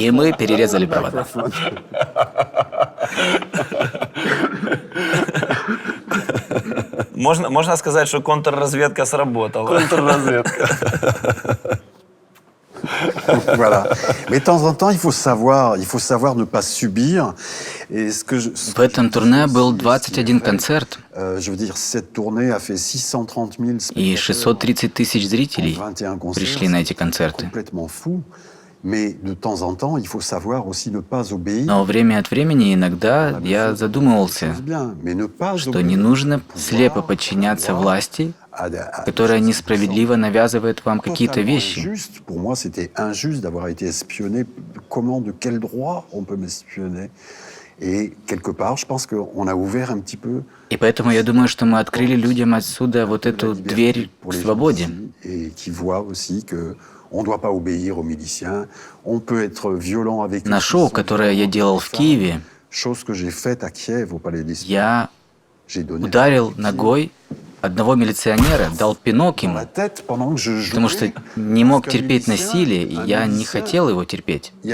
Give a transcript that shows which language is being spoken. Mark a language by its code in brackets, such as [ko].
[ru] И мы перерезали провода. Можно сказать, что контрразведка сработала. Контрразведка. [fr] Voilà. Mais de temps en temps, il faut savoir ne pas subir. Et [ru] В этом турне был 21 концерт, [fr] je veux dire, cette tournée a fait 630 000 [ru] и 630 тысяч зрителей пришли на эти концерты. [fr] complètement fou. Mais de temps en temps, il faut savoir aussi ne pas obéir. [ru] Но время от времени иногда я задумывался, что не нужно слепо подчиняться власти, которая несправедливо навязывает вам какие-то вещи. [fr] Pour moi, c'était injuste d'avoir été espionné. Comment, de quel droit on peut m'espionner? Et quelque part, je pense qu'on a ouvert un petit peu. И поэтому я думаю, что мы открыли людям отсюда вот эту дверь к свободе. Et qui voient aussi que on ne doit pas obéir aux miliciens. On peut être violent avec. [ru] На шоу, которое я делал в Киеве, [fr] chose que j'ai faite à Kiev au Palais des Sports. [ru] я ударил ногой одного милиционера, дал пинок ему, потому что не мог терпеть насилие, и я не хотел его терпеть.